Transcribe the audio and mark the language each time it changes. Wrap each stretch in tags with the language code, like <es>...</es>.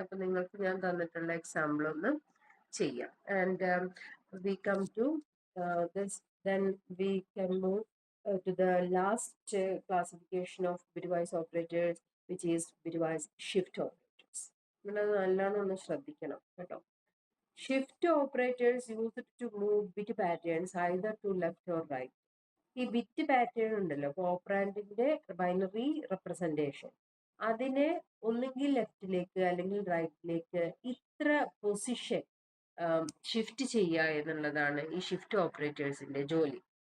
<ml>അപ്പൊ നിങ്ങൾക്ക് ഞാൻ തന്നിട്ടുള്ള എക്സാമ്പിൾ ഒന്ന് ചെയ്യാം.</ml> <en>And we come to this, then we can move to the last classification of bitwise operators, which is bitwise shift operators.</en> <ml>നിങ്ങളത് നല്ലോണം ഒന്ന് ശ്രദ്ധിക്കണം കേട്ടോ.</ml> <en>Shift operators used to move bit patterns either to left or right.</en> <ml>ഈ bit pattern ഉണ്ടല്ലോ, ഓപ്പറാൻഡിന്റെ binary representation, അതിനെ ഒന്നുകിൽ ലെഫ്റ്റിലേക്ക് അല്ലെങ്കിൽ റൈറ്റിലേക്ക് ഇത്ര പൊസിഷൻ ഷിഫ്റ്റ് ചെയ്യുക എന്നുള്ളതാണ് ഈ ഷിഫ്റ്റ് ഓപ്പറേറ്റേഴ്സിന്റെ ജോലി.</ml>